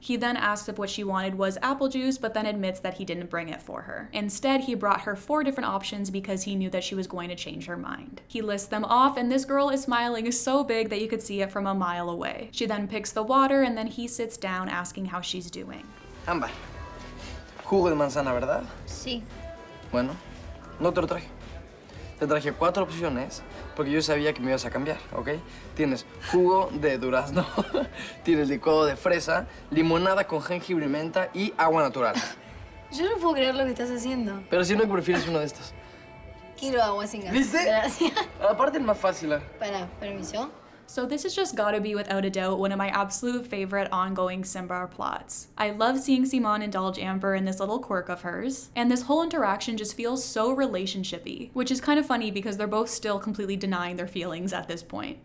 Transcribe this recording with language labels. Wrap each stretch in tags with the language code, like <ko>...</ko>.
<en>He then asks if what she wanted was apple juice, but then admits that he didn't bring it for her. Instead, he brought her 4 different options because he knew that she was going to change her mind. He lists them off, and this girl is smiling so big that you could see it from a mile away. She then picks the water, and then he sits down asking how she's doing.</en> <es>Ámbar, jugo de manzana, ¿verdad? Sí. Bueno, no te lo traje. Te traje 4 opciones porque yo sabía que me ibas a cambiar, ¿ok? Tienes jugo de durazno, tienes licuado de fresa, limonada con jengibre y menta y agua natural. Yo no puedo creer lo que estás haciendo. Pero si no, prefieres uno de estos. Quiero agua sin gas. ¿Viste? Gracias. Aparte es más fácil. Permiso.</es> <en>So this has just gotta be, without a doubt, one of my absolute favorite ongoing Simbar plots. I love seeing Simón indulge Ámbar in this little quirk of hers, and this whole interaction just feels so relationship-y, which is kind of funny because they're both still completely denying their feelings at this point.</en>